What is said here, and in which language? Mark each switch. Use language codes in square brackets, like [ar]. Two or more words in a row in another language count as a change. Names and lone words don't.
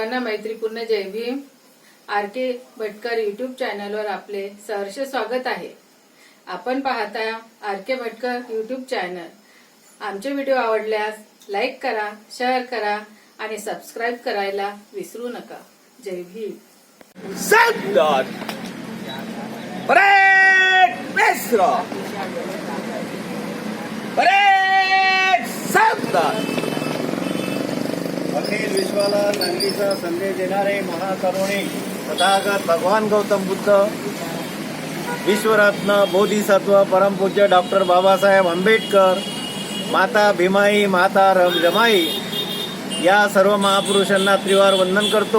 [mr] मैत्रीपूर्ण जय भीम. आर.के. भटकर [en] YouTube channelवर [mr] आपले सहर्ष स्वागत आहे. आपण पाहता आर.के. भटकर [en] YouTube channel. [mr] आमचे व्हिडिओ आवडल्यास लाईक करा, शेअर करा आणि सबस्क्राईब करायला विसरू नका. जय भीम. Soundon! Parade! Mesro! Parade! Soundon! अखिल विश्वाला चांगलीचा संदेश देणारे महाकरुणिक तथागत भगवान गौतम बुद्ध, विश्वरत्न बोधिसत्व परमपूज्य डॉक्टर बाबासाहेब आंबेडकर, माता भीमाई, माता रमाई या सर्व महापुरुषांना त्रिवार वंदन करतो.